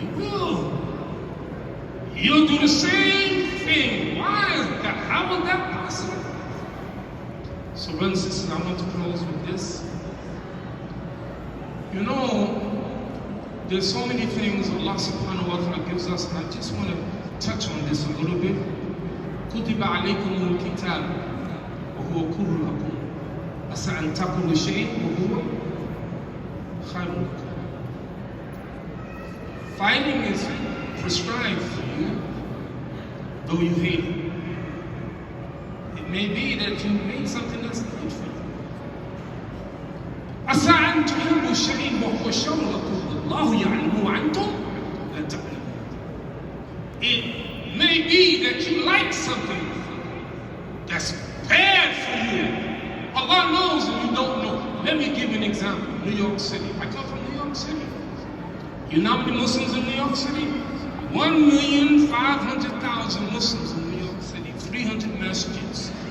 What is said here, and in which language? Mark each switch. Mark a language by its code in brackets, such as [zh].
[en] You will. You'll do the same thing. Why is that? How is that possible? So brothers and sisters, I want to close with this. You know, there's so many things Allah subhanahu wa ta'ala gives us, and I just want to touch on this a little bit. [ar] كُتِبَ عَلَيْكُمُ الْكِتَابُ وهو كره لكم عسى أن تكرهوا شيء وهو خير لكم. [en] Fighting is prescribed for you, though you hate it. It may be that you made something that's good for you. [ar] عسى أن تحبوا شيء وهو شر لكم والله يعلم وأنتم لا تعلمون. [en] It may be that you like something that's bad for you. Allah knows and you don't know. Let me give you an example. New York City. I come from New York City. You know how many Muslims in New York City? 1,500,000 Muslims in New York City. 300 masjids.